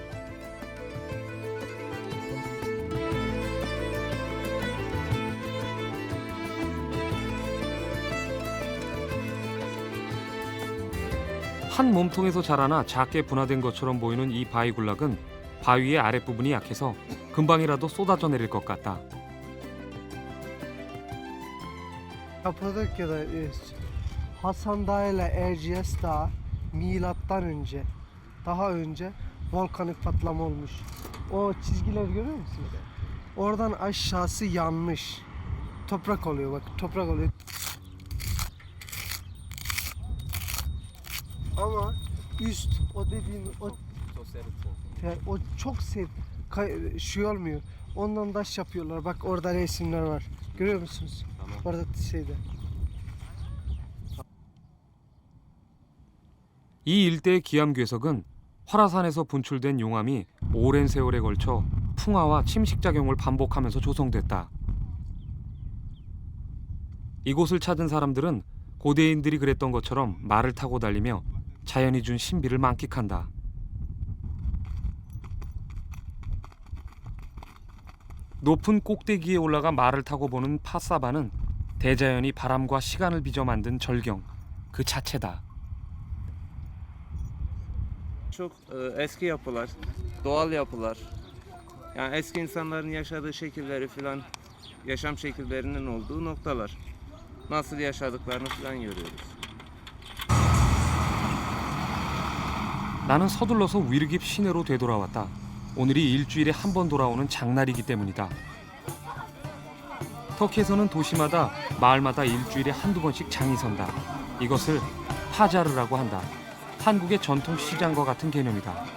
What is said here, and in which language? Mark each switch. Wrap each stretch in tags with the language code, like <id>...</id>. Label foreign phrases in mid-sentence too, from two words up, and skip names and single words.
<ko>한 몸통에서 자라나 작게 분화된 것처럼 보이는 이 바위 군락은 바위의 아랫부분이 약해서 금방이라도 쏟아져 내릴 것 같다.</ko> <tr>Kapadokya'da Hasan Dağı ile Erciyes Dağı milattan önce, daha önce volkanik patlama olmuş. O çizgiler görüyor musunuz? Oradan aşağısı yanmış. Toprak oluyor bak, toprak oluyor. Ama üst o dediğin o çok sert şey olmuyor. Ondan taş yapıyorlar. Bak orada resimler var. Görüyor musunuz? Tamam. Orada şeyde.</tr> <ko>이 일대의 기암괴석은 화라산에서 분출된 용암이 오랜 세월에 걸쳐 풍화와 침식작용을 반복하면서 조성됐다. 이곳을 찾은 사람들은 고대인들이 그랬던 것처럼 말을 타고 달리며 자연이 준 신비를 만끽한다. 높은 꼭대기에 올라가 말을 타고 보는 파사바는 대자연이 바람과 시간을 빚어 만든 절경 그 자체다.</ko> <tr>Çok eski yapılar, doğal yapılar. Yani eski insanların yaşadığı şekilleri filan, yaşam şekillerinin olduğu noktalar. Nasıl yaşadıklarını filan görüyoruz.</tr> <ko>나는 서둘러서 위르깁 시내로 되돌아왔다. 오늘이 일주일에 한 번 돌아오는 장날이기 때문이다. 터키에서는 도시마다 마을마다 일주일에 한두 번씩 장이 선다. 이것을 파자르라고 한다. 한국의 전통 시장과 같은 개념이다.</ko>